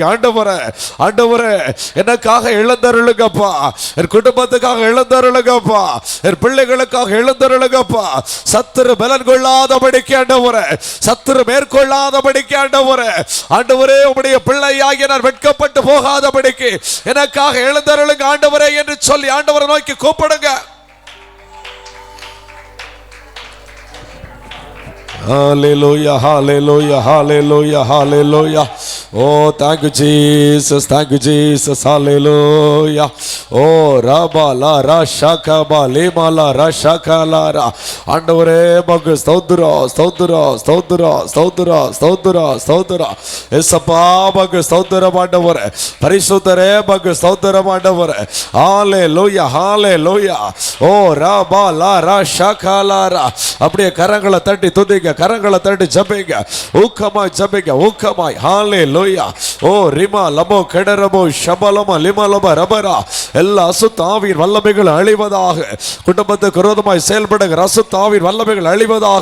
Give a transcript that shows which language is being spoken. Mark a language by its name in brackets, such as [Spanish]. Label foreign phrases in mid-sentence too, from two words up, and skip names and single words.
[Tamil] ஆண்டவரே ஆண்டவரே, எனக்காக எழுந்தருளுங்கப்பா, என் குடும்பத்துக்காக எழுந்தருளுங்கப்பா, என் பிள்ளைகளுக்காக எழுந்தருளுங்கப்பா. சத்துரு பலன் கொள்ளாதபடிக்கு ஆண்டவரே, சத்துரு மேற்கொள்ளாதபடிக்கு ஆண்டவரே, ஆண்டவரே உம்முடைய பிள்ளையாகிய நான் வெட்கப்பட்டு போகாதபடிக்கு எனக்காக எழுந்தருளுங்க ஆண்டவரே என்று சொல்லி ஆண்டவரை நோக்கி கூப்பிடுங்க. [English] Hallelujah, hallelujah, hallelujah, hallelujah. Oh, thank you, Jesus, thank you, Jesus, hallelujah. Oh, Rabba la Rashaka ba lema la Rashaka la ra. [Tamil] ஆண்டவரே மக்கு ஸ்தோத்திரம் ஸ்தோத்திரம் ஸ்தோத்திரம் ஸ்தோத்திரம் ஸ்தோத்திரம் ஸ்தோத்திரம். ஏசப்பா மக்கு ஸ்தோத்திரம் ஆண்டவரே. பரிசுத்தரே மக்கு ஸ்தோத்திரம் ஆண்டவரே. [English] ஹalleluya hallelujah. Oh, Rabba la Rashaka la ra. [Tamil] அப்படியே கரங்களை தட்டி துதிங்க, கரங்களை தட்டி ஜெபிங்க, ஊக்கமாய் ஜெபிங்க, ஊக்கமாய். [English] ஹalleluya. ஓ ரிமா லமோ கடரமோ ஷபலமோ லிமலமோ ரபரா. [Tamil] எல்லா அசுத்த ஆவியின் வல்லமைகள் அழிவதாக. குடும்பத்துக்கு விரோதமாய் செயல்படுகிற அசுத்த ஆவியின் வல்லமைகள் அழிவதாக.